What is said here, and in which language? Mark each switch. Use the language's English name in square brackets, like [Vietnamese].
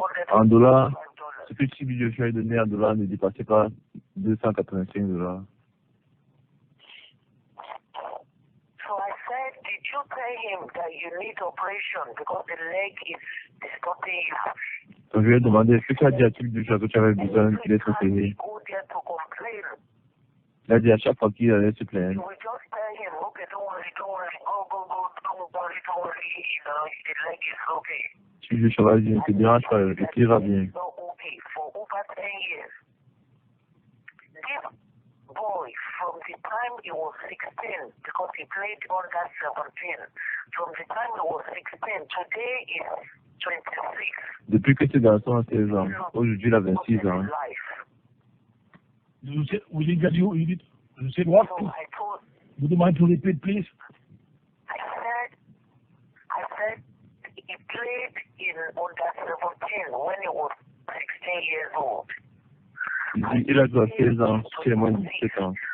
[French] En dollars, ce que Chibi Joshua a donné en dollars ne dépassait pas $285. [English] So I said, did you tell him that you need operation because the leg is stopping you? [French] Donc je lui ai demandé, est-ce que tu as dit à Chibi Joshua que tu avais besoin qu'il être opéré? [English] Go there to complain. [French] Il a dit à chaque fois qu'il allait se [English] You [French] plaindre. [English] will just tell him, okay, don't worry, go, don't worry, the leg is okay. [French] Chibi Joshua va dire, ne te dérange pas, le pied va bien. [English] It's not okay for over 10 years. This boy, from the time he was 16, because he played under 17, from the time he was 16, today is 26. [French] Depuis que ce garçon a 16 ans, aujourd'hui il a 26 ans. [English] You said what? So I told, Would you mind to repeat, please? I said he played in under 17 when he was 16 years old. [French] Il a 16 ans, c'est moins de 17 ans.